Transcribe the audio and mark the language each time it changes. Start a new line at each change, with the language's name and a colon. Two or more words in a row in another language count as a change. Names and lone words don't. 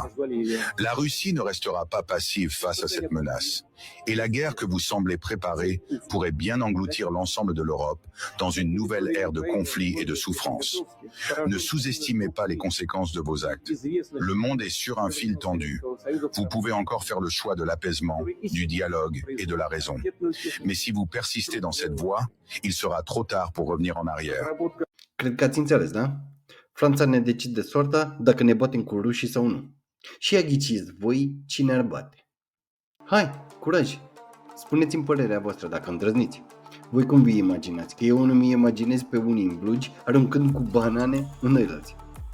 French: La Russie ne restera pas passive face à cette menace, et la guerre que vous semblez préparer pourrait bien engloutir l'ensemble de l'Europe dans une nouvelle ère de conflits et de souffrance. Ne sous-estimez pas les conséquences de vos actes. Le monde est sur un fil tendu. Vous pouvez encore faire le choix de l'apaisement, du dialogue et de la raison. Mais si vous persistez dans cette voie, il sera trop tard pour revenir en arrière.
Romanian: Cred că ați înțeles, da? Franța ne decide soarta dacă ne batem cu rușii sau nu. Și ia ghiciți voi cine ar bate. Hai, curaj! Spuneți-mi părerea voastră dacă îndrăzniți. Voi cum vi imaginați? Că eu nu mi imaginez pe unii în blugi aruncând cu banane în ăilalți.